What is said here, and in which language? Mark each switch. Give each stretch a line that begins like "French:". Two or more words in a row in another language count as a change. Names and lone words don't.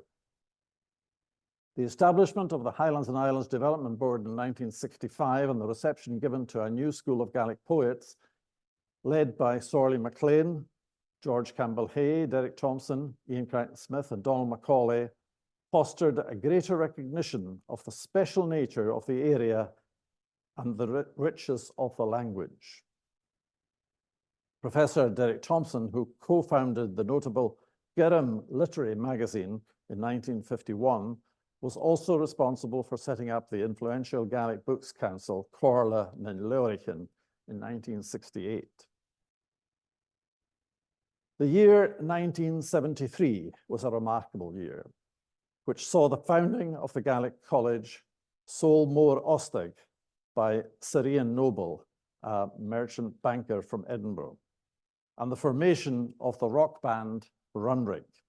English: The establishment of the Highlands and Islands Development Board in 1965 and the reception given to a new school of Gaelic poets, led by Sorley MacLean, George Campbell-Hay, Derek Thompson, Ian Crichton-Smith, and Donald Macaulay, fostered a greater recognition of the special nature of the area and the riches of the language. Professor Derek Thompson, who co-founded the notable Gurram Literary Magazine in 1951, was also responsible for setting up the influential Gaelic Books Council, Comhairle na nGaedheal, in 1968. The year 1973 was a remarkable year, which saw the founding of the Gaelic College Sol Mór Ostaig by Sir Ian Noble, a merchant banker from Edinburgh, and the formation of the rock band Runrig.